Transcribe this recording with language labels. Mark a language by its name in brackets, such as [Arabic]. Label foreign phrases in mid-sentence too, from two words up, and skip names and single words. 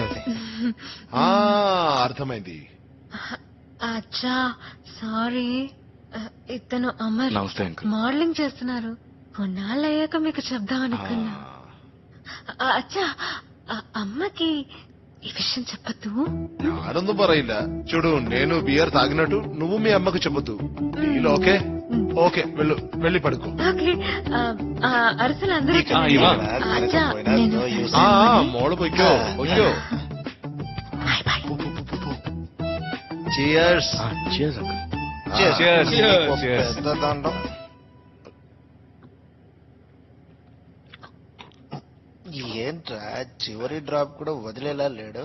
[Telugu] అర్థమైంది. అచ్చా సారీ. ఇతను అమర్, నమస్తే అంకుల్. మోడలింగ్ చేస్తున్నారు. కొన్నాళ్ళు అయ్యాక మీకు చెప్దాం అనుకున్నా. అచ్చా, అమ్మకి ఈ విషయం చెప్పద్దు. [Malayalam] ഞാനൊന്നും പറയില്ല. [Telugu] చూడు, నేను బియర్ తాగినట్టు నువ్వు మీ అమ్మకు చెప్పొద్దు. [English] deal okay? [Telugu] ఓకే, వెళ్ళి పడుకో. ఓకే. అరసలు అందరూ అచ్చా, నేను [Malayalam] മോള് പൊയ്ക്കോ. [Telugu] Cheers. Cheers అంకుల్. పెద్ద దండం. ఏంట్రా చివరి డ్రాప్ కూడా వదిలేలా లేడు?